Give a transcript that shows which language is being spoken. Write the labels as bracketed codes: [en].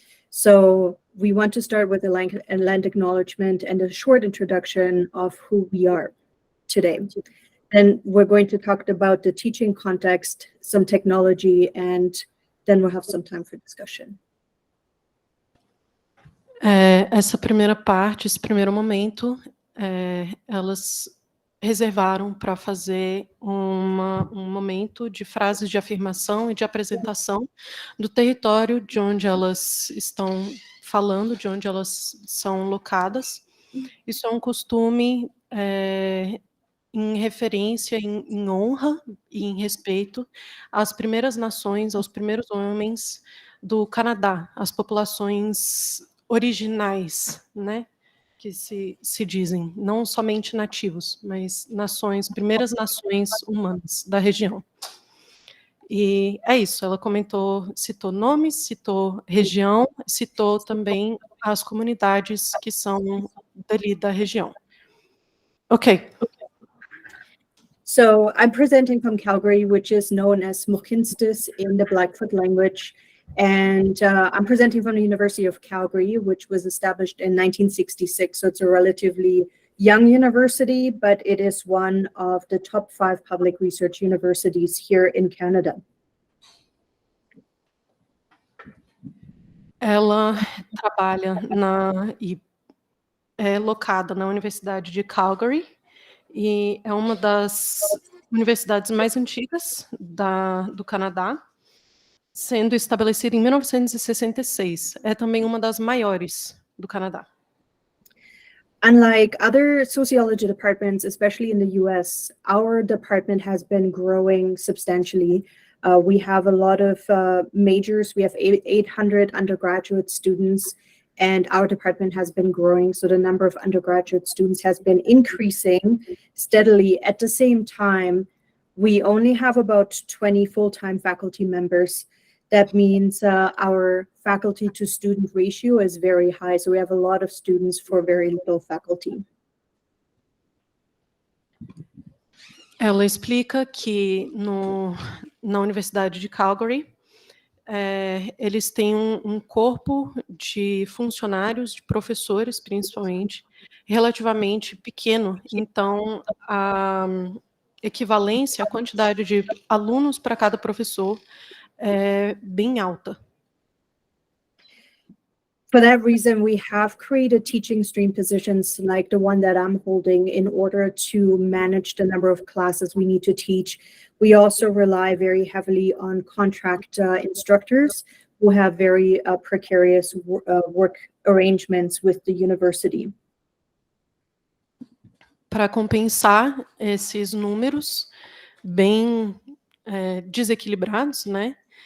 [en] So we want to start with a land acknowledgement and a short introduction of who we are today. Then we're going to talk about the teaching context, some technology, and then we'll have some time for discussion. [pt] Essa primeira parte, esse primeiro momento, elas reservaram para fazer um momento de frases de afirmação e de apresentação do território de onde elas estão falando, de onde elas são locadas. Isso é um costume em referência, em honra e em respeito às primeiras nações, aos primeiros homens do Canadá, às populações originais, né? Que se dizem, não somente nativos, mas primeiras nações humanas da região. E é isso, ela citou nomes, citou região, citou também as comunidades que são dali da região. Ok. [en] So I'm presenting from Calgary, which is known as Mohkinstsis in the Blackfoot language. And I'm presenting from the University of Calgary, which was established in 1966. So it's a relatively young university, but it is one of the top 5 public research universities here in Canada. [pt] Ela trabalha e é locada na Universidade de Calgary, e é uma das universidades mais antigas do Canadá, sendo estabelecida em 1966. É também uma das maiores do Canadá. [en] Unlike other sociology departments, especially in the US, our department has been growing substantially. We have a lot of majors. We have 800 undergraduate students, and our department has been growing. So the number of undergraduate students has been increasing steadily. At the same time, we only have about 20 full-time faculty members. That means our faculty to student ratio is very high. So we have a lot of students for very little faculty. [pt] Ela explica que na Universidade de Calgary, eles têm um corpo de funcionários, de professores, principalmente, relativamente pequeno. Então, a equivalência, a quantidade de alunos para cada professor é bem alta. [en] For that reason, we have created teaching stream positions like the one that I'm holding in order to manage the number of classes we need to teach. We also rely very heavily on contract instructors who have very precarious work arrangements with the university. [pt] Para compensar esses números bem desequilibrados, né?